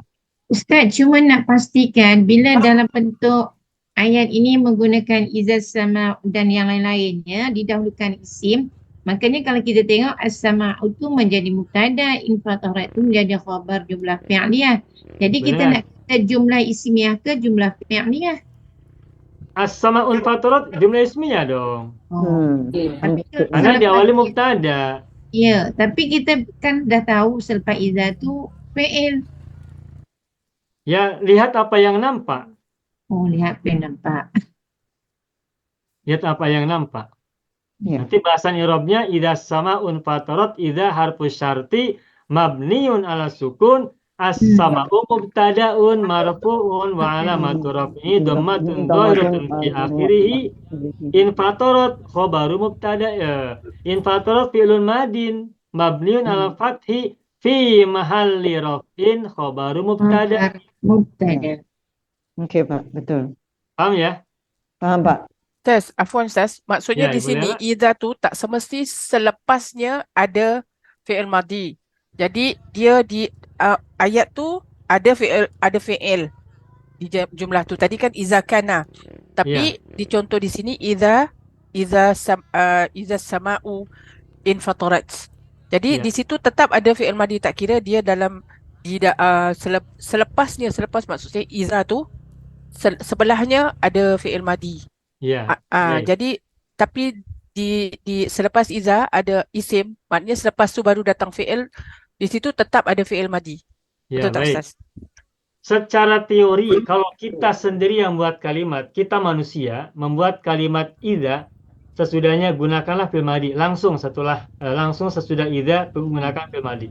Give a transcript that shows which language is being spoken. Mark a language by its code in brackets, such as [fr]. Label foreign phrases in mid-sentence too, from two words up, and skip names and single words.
[ms] Ustaz cuma nak pastikan bila dalam bentuk ayat ini menggunakan [ar] إذا السماء [ms] dan yang lain-lainnya didahulukan isim, makanya kalau kita tengok as-sama'u itu menjadi mubtada, infatarat itu menjadi khabar [ar] جملة فعلية. [ms] Jadi kita [id] Benar. [ms] nak kata [ar] جملة اسمية [ms] ke [ar] جملة فعلية. السماء انفطرت جملة اسمية [id] dong. [ms] Tapi [id] Karena [ms] selepas- [id] diawali mubtada. [ms] Ya, tapi kita kan dah tahu selepas izah tu fi'il. [id] Ya, lihat apa yang nampak. Oh, lihat pen nampak. Lihat apa yang nampak. Ya. Nanti bahasan i'rabnya [ar] إذا السماء انفطرت إذا حرف شرط مبني على السكون السماء مبتدأ مرفوع وعلامة رفعه ضمة ظاهرة في آخره انفطرت خبر المبتدأ انفطرت فعل ماض مبني على الفتح في محل رفع خبر المبتدأ' in fatarat fi'lun madin mabniun ala fathi fi mahalli raf'in khabaru mubtada'. [id] Mubtada. Oke Pak. Betul. Paham ya? Paham Pak. [ms] Ustaz, afwan Ustaz. Maksudnya Ya, di sini boleh, idza tu tak semesti selepasnya ada [ar] فعل ماض. [ms] Jadi dia di ayat tu ada fi'il di jumlah tu. Tadi kan [ar] إذا كان. [ms] Tapi di contoh di sini [ar] إذا السماء انفطرت. [ms] Jadi Ya. di situ tetap ada [ar] فعل ماض, [ms] tak kira dia dalam selepas maksudnya iza tu sebelahnya ada [ar] فعل ماض. [ms] Ya. Baik. Jadi tapi di selepas iza ada isim, maknanya selepas tu baru datang fi'il, di situ tetap ada [ar] فعل ماض. [ms] Ya, Betul tak baik. Ustaz? [id] Secara teori, kalau kita sendiri yang buat kalimat, kita manusia membuat kalimat idza, sesudahnya gunakanlah [ar] فعل ماض [id] langsung sesudah idza gunakan [ar] فعل ماض.